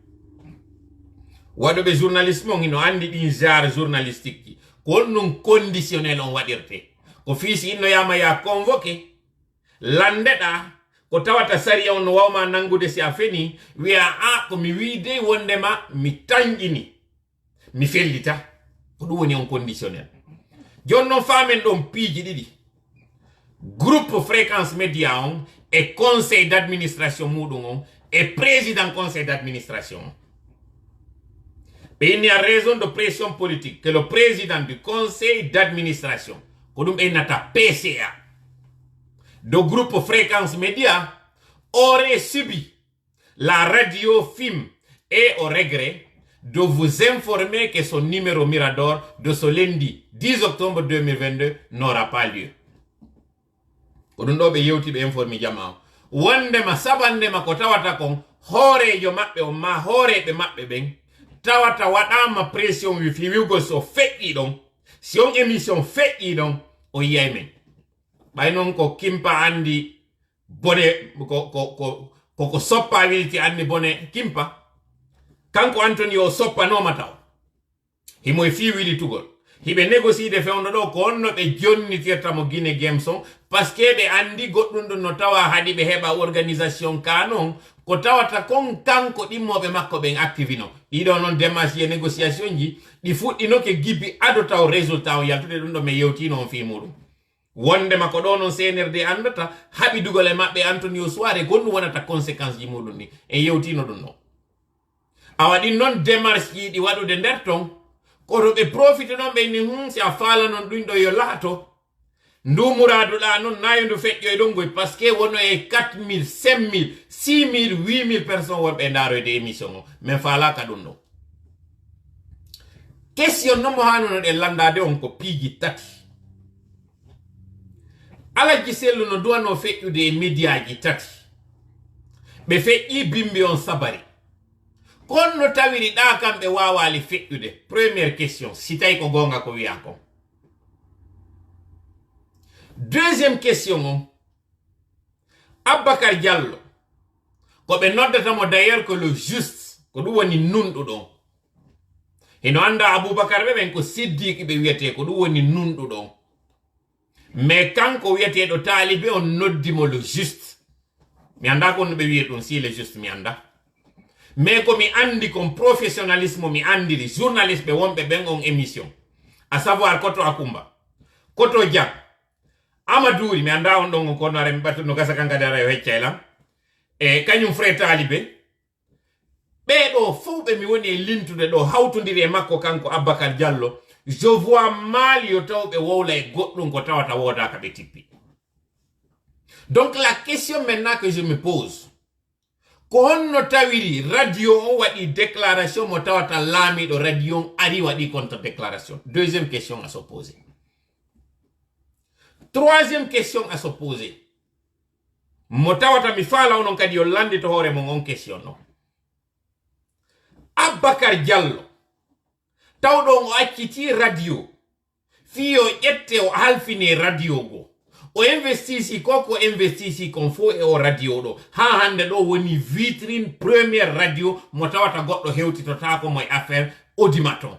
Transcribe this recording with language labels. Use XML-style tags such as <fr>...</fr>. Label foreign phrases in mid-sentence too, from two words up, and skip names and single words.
<ff>waɗoɓe journalisme on ino andi ɗin</ff> <fr>genre journalistique</fr> <ff>ji ko ɗum conditionnel on waɗirte ko fi si innoyama ya convoqué landeɗa ko tawata sariya on no wawma nangude si a feni wiya a ko mi wiide wondema mi tañƴini mi fellita ko ɗum woni on conditionnel joni noon famen ɗon piiji ɗiɗi groupe Fréquence Média on e</ff> <fr>conseil d'administration</fr> <ff>muɗum on e</ff> <fr>président conseil d'administration</fr> <ff>on ɓe inni</ff> <fr>a raison de pression politique que le président du conseil d'administration</fr> <ff>ko ɗum ɓennata</ff> <fr>PCA de groupe Fréquence Média aurait subi la radio film et au regret de vous informer que son numéro Mirador de ce lundi 10 octobre 2022 n'aura pas lieu.</fr> <ff>Ko ɗum ɗo ɓe yewti ɓe informi jama o wondema sabandema ko tawata kon hoorejo maɓɓe on ma hooreɓe maɓɓe ɓen tawata waɗama pression wi fi wiwgol so feƴƴi ɗon si on émission feƴƴi ɗon o yiyay men ɓay noon ko Kimpa andi bone ko soppa wilti andi bone Kimpa kanko Antonio soppanoma taw himo e fi wilitugol hiɓe négociide fewno ɗo ko onno ɓe jonnitirta mo Guinée Games on</ff> <fr>parce que</fr> <ff>ɓe andi goɗɗum ɗum no tawa haɗi ɓe heɓa organisation ka noon ko tawata kon kanko ɗimmoɓe makko ɓen activino ɗiɗo noon démarche e négociation ji ɗi fuɗɗinoke gibbi ado taw résultat o yaltude ɗum ɗo mi yewtino on fi muɗum wondema ko ɗo noon CNRD andata haɓidugol e maɓɓe Antonio Soare gonɗum wonata conséquence ji muɗum ɗi en yewtino ɗum ɗo a waɗi noon démarche ji ɗi waɗude nder ton koto ɓe profite noon ɓe ni si a faala noon ɗum ɗo yo laato ndu muraduɗa noon nayo feƴƴo e ɗon goy</ff> <fr>par ce que</fr> <ff>wono e 4000 5000 6000 8000 personnes wonɓe ndaroyde émission o min faalaka ɗum ɗo question noon mo hanuno ɗen landade on ko piiji tati Alaji Sellu no duwano feƴƴude e médiaji tati ɓe feƴƴi bimbi on sabari kon no tawiri ɗa kamɓe wawali feƴƴude. Première question si tawi ko gonga ko wiya kon.</ff> <fr>Deuxième question</fr> <ff>on Abakar Diallo ko ɓe noddatamo</ff> <fr>d'ailleurs que le juste</fr> <ff>ko ɗum woni nunɗuɗon. Hino anda Aboubacar ɓe ko siddiqi ɓe wiyete ko ɗum woni nunɗuɗon. Mais kanko wiyeteɗo taalibe on noddimo</ff> <fr>le juste.</fr> <ff>Mi anda ko no ɓe wiye ɗum si</ff> <fr>le juste</fr> <ff>mi anda. Mais ko mi andi kon professionnalisme mi andiri journaliste ɓe wonɓe ɓen on émission.</ff> <fr>À savoir</fr> <ff>koto Akumba, koto Diak, Amadouri mi anda on ɗon kono are mi ɓattu no gasa kanka dara yo heccaylam. E kañum frère taalibe. Ɓeɗo fof ɓe mi woni e lintude ɗo hawtodiri e makko kanko Abakar Diallo.</ff> <fr>Je vois mal</fr> <ff>yo taw ɓe wowla e goɗɗum ko tawata wodaka ɓe tippi.</ff> <fr>Donc la question maintenant que je me pose,</fr> <ff>ko honno tawiri radio on waɗi déclaration mo tawata laamiɗo radio on ari waɗi</ff> <fr>contre déclaration. Deuxième question à se poser. Troisième question à se poser.</fr> <ff>Mo tawata mi faala onon kadi yo landito hoore mon on question non. Abakar Diallo tawɗo o acciti radio fiyo ƴette o halfine radio go o investisi koko investisi kon fo e o radio ɗo ha hande ɗo woni</ff> <fr>vitrine première radio</fr> <ff>mo tawata goɗɗo hewtitotako mo e</ff> <fr>affaire audimaton.</fr>